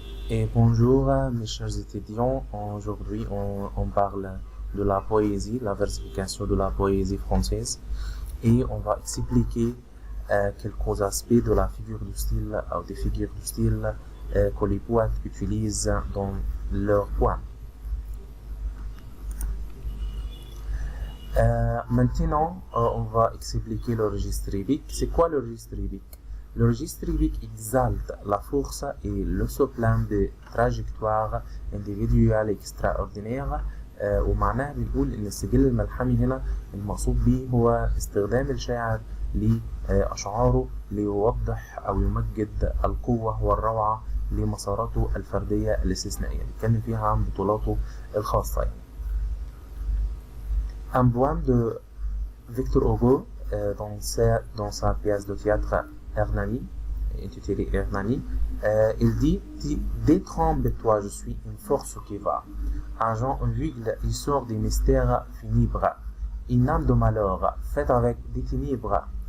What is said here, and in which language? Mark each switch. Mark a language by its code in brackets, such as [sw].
[fr] Et bonjour mes chers étudiants, aujourd'hui on parle de la poésie, la versification de la poésie française et on va expliquer quelques aspects de la figure du style ou des figures du style que les poètes utilisent dans leurs poèmes. Maintenant, on va expliquer le registre épique. C'est quoi le registre épique? Le registre épique exalte la force et le soplin des trajectoires individuelles extraordinaires. [ar] ومعناها بنقول ان السجل الملحمي هنا المقصود به هو استخدام الشاعر لأشعاره ليوضح أو يمجد القوة والروعة لمساراته الفردية الاستثنائية، بيتكلم فيها عن بطولاته الخاصة يعني. [fr] Un poème de Victor Hugo dans sa pièce de théâtre Hernani, intitulée Hernani, il dit détremble-toi, je suis une force qui va. Agent aveugle, il sort des mystères funèbres. Une âme de malheur, faite avec des ténèbres.